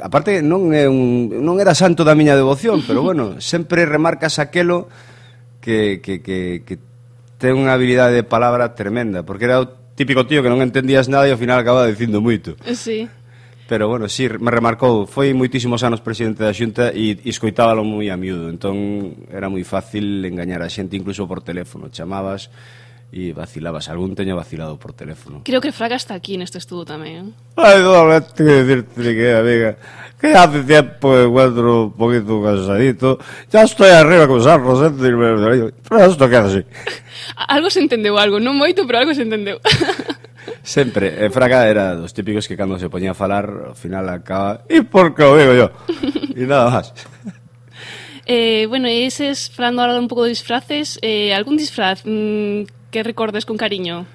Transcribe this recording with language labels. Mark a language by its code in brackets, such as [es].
[gl] Aparte, non era santo da miña devoción, pero bueno, sempre remarcas aquelo que ten unha habilidade de palabra tremenda, porque era o típico tío que non entendías nada e ao final acababa dicindo moito. Sí. Pero bueno, sí, me remarcou, foi moitísimos anos presidente da Xunta e escoitábalo moi a miúdo, entón era moi fácil engañar a xente, incluso por teléfono, chamabas e vacilabas, algún teño vacilado por teléfono. Creo que Fraga está aquí neste estudo tamén. [es] Ai, dole, tengo que decirte que, amiga, que hace tiempo que encuentro un poquito cansadito, ya estoy arriba con San Rosendo y me lo digo, pero esto queda así. [gl] Algo se entendeu, algo, non moito, pero algo se entendeu. Sempre, Fraga era dos típicos que cando se poñía a falar, ao final acaba, e por que o digo yo? E nada máis. [es] Bueno, y ese es, hablando ahora un poco de disfraces, ¿algún disfraz que recordes con cariño?